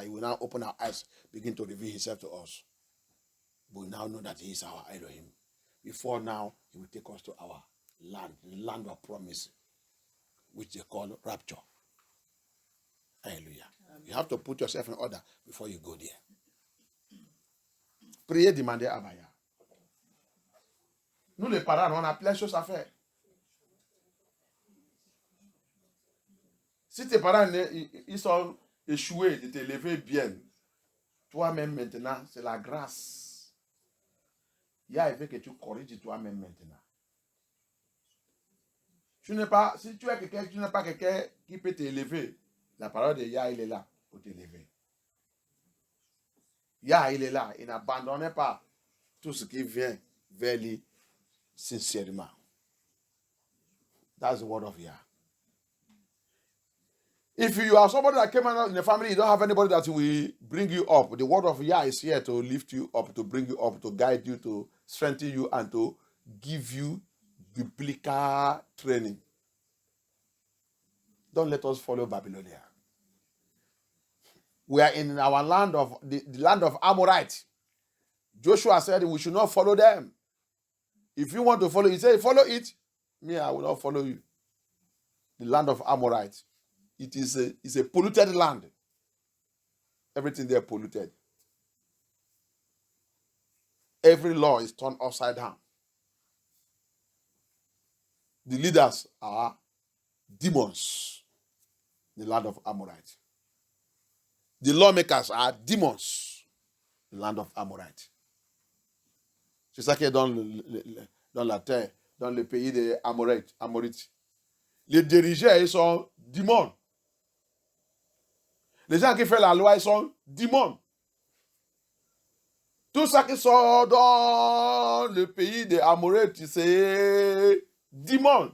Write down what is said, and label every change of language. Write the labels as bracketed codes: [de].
[en] He will now open our eyes, begin to reveal himself to us. We now know that he is our Elohim. Before now, he will take us to our land, the land of promise, which they call rapture. Hallelujah. Amen. You have to put yourself in order before you go there. [fr] Priez, demandez à Abaya. Nous les parents, on a plein de choses à faire. Si tes parents ils sont échoués de t'élever bien, toi-même maintenant, c'est la grâce. Yah, il veut que tu corriges toi-même maintenant. Si tu es quelqu'un, tu n'es pas quelqu'un qui peut t'élever. La parole de Yah, il est là pour t'élever. Yah, il est là. Il n'abandonne pas tout ce qui vient vers lui sincèrement. [en] That's the word of Yah. If you are somebody that came out in the family, you don't have anybody that will bring you up. The word of Yah is here to lift you up, to bring you up, to guide you, to strengthen you, and to give you biblical training. Don't let us follow Babylonia. We are in our land of the land of Amorites. Joshua said we should not follow them. If you want to follow, he said, follow it. Me, I will not follow you. The land of Amorites. It is a polluted land. Everything there polluted. Every law is turned upside down. The leaders are demons. The land of Amorites. The lawmakers are demons. The land of Amorites. [fr] C'est ça qui est dans la terre, dans le pays des Amorites. Les dirigeants, ils sont démons. Les gens qui font la loi, ils sont démons. Tout ça qui sort dans le pays des Amorites, c'est démons.